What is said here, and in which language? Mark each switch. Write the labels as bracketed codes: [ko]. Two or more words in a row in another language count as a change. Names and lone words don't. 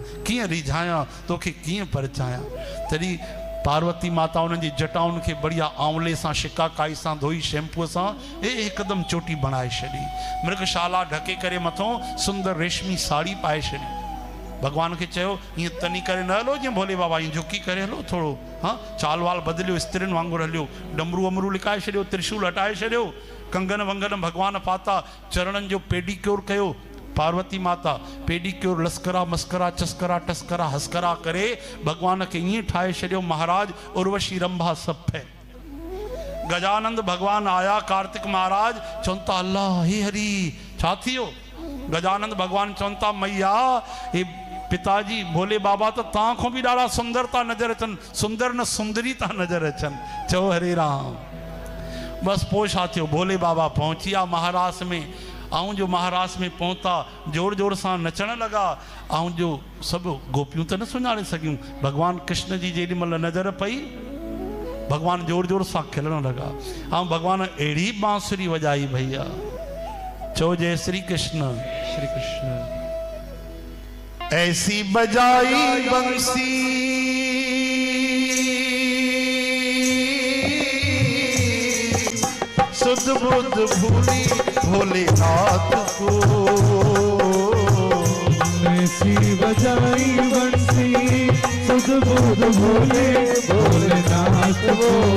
[sd] कीअं रिझायां तोखे, कीअं परिचायां। तॾहिं पार्वती माता उन्हनि जी जटाउनि खे बढ़िया आंवले सां शिकाकाई सां धोई शैम्पूअ सां हिकदमि चोटी बणाए छॾी, मृगशाला ढके करे मथों सुंदर रेशमी साड़ी पाए छॾी। भगवान खे चयो ईअं तनी करे न हलो जीअं भोले बाबा, ईअं झुकी करे हलो थोरो, हाँ चाल वाल बदिलियो, स्त्रियुनि वांगुरु हलियो, डमरू वमरू लिकाए छॾियो, त्रिशूल हटाए छॾियो, कंगन वंगन भगवान पाता, चरणनि जो पेडिक्योर कयो। पार्वती माता पेडिक्योर लस्करा मस्करा चस्करा टस्करा हस्करा करे भगवान के ईअं ठाहे छॾियो महाराज उर्वशी रंभा सब है। गजानंद भगवान आया, कार्तिक महाराज चवनि था अल्लाह हे हरी छा थियो। गजानंद भगवान चवनि था मैया हे पिताजी भोले बाबा तो तव्हां खां बि ॾाढा सुंदर था नज़र अचनि, सुंदर न सुंदरी था नज़र अचनि। चओ हरे राम। बस पोइ छा थियो, भोले बाबा पहुची विया महाराज में। ऐं जो महाराज में पहुता जोर जोर सां नचण लॻा, ऐं जो सभु गोपियूं त न सुञाणे सघियूं। भगवान कृष्ण जी जेॾी महिल नज़र पई भगवान जोर जोर सां खिलण लॻा, ऐं भगवान अहिड़ी बांसुरी वॼाई भैया। चओ जय श्री कृष्ण। श्री कृष्ण। [hi] ऐसी बजाई बंसी सुध बुध भूली भोलेनाथ को, ऐसी बजाई बंसी सुध बुध भोले भोलेनाथ को।